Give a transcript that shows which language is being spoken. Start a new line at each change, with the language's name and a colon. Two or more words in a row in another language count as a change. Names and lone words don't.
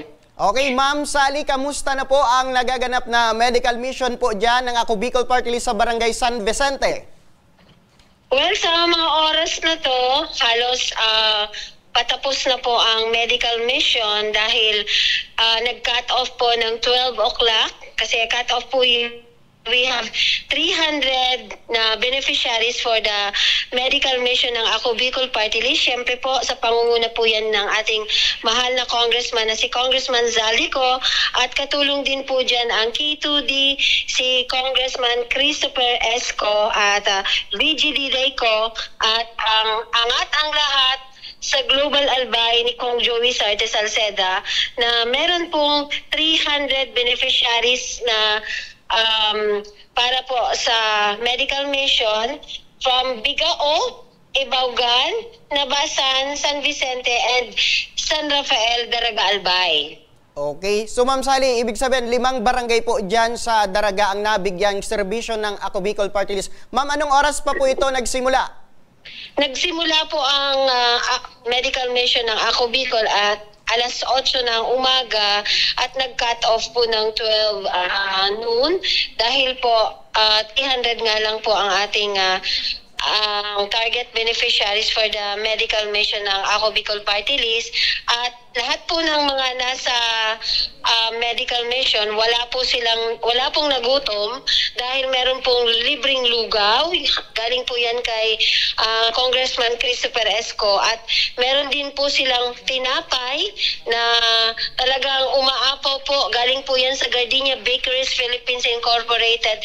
Filipino: Okay, Ma'am Sally, kamusta na po ang nagaganap na medical mission po dyan ng Ako Bicol Party List sa Barangay San Vicente? Well, sa mga oras na to, halos patapos na po ang
English: medical mission
Filipino: dahil nag-cut off po ng 12 o'clock kasi cut off po
English: we have 300
Filipino: na
English: beneficiaries for the medical mission
Filipino: ng Ako Bicol Party List. Siyempre po sa pangunguna po yan ng ating mahal na congressman na si Congressman Zaldico at katulong din po dyan ang K2D, si Congressman Christopher Esco at BGD Dayco at ang angat ang lahat sa Global Albay ni Kong Joey Sarte Salceda na meron pong 300 beneficiaries na para po sa
English: medical mission from
Filipino: Bigao, Ibaugan, Nabasan, San Vicente and San Rafael, Daraga Albay. Okay, so Ma'am Sally, ibig sabihin 5 barangay po dyan sa Daraga ang nabigyang serbisyo ng Ako Bicol Party List. Ma'am, anong oras pa po ito nagsimula? Nagsimula po ang
English: medical mission
Filipino: ng Ako Bicol at alas 8 ng umaga at nag-cut off po ng 12 noon dahil po 300 nga lang po ang ating
English: target beneficiaries for the medical mission
Filipino: ng Ako Bicol Party List at lahat po ng mga nasa
English: medical mission
Filipino: wala pong nagutom dahil meron pong libreng lugaw galing po yan kay Congressman Christopher Esco at meron din po silang tinapay na talagang umaapaw po galing po yan sa Gardenia Bakeries Philippines Incorporated.